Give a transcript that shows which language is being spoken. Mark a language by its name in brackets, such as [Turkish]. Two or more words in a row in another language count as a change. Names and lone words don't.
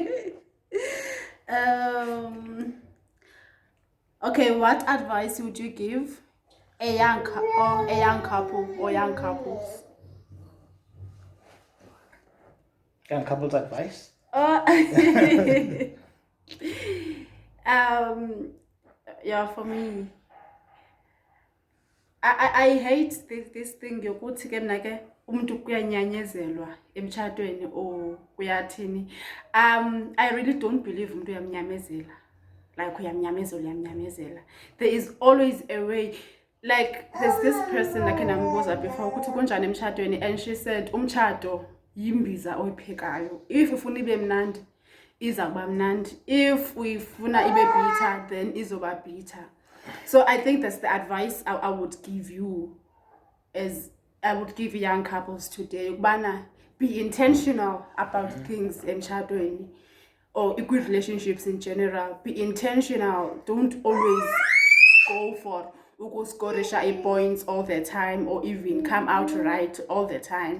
[English] Okay, what advice would you give a young couple or young couples? Young couples advice? Yeah, for me, I hate this thing [Xhosa] yokuthi ke mna ke umuntu kuyanyanyezelwa emtshatweni [English] or kuyathini. I really don't believe [Xhosa] umuntu uyamnyamezela. [English] Like uyamnyamezela. There is always a way. Like there's this person like enambuza before [Xhosa] ukuthi kunjani emtshatweni, [English] and she said [Xhosa] umtshato yimbiza oyiphekayo. If ufuna ibe mnandi iza kuba mnandi, if uyifuna ibe bitter then izoba bitter. [English] So I think that's the advice I would give you, as I would give young couples today. Ukubana be intentional about things emtshatweni or good relationships in general. Be intentional. Don't always go for scorisha points all the time or even come out right all the time.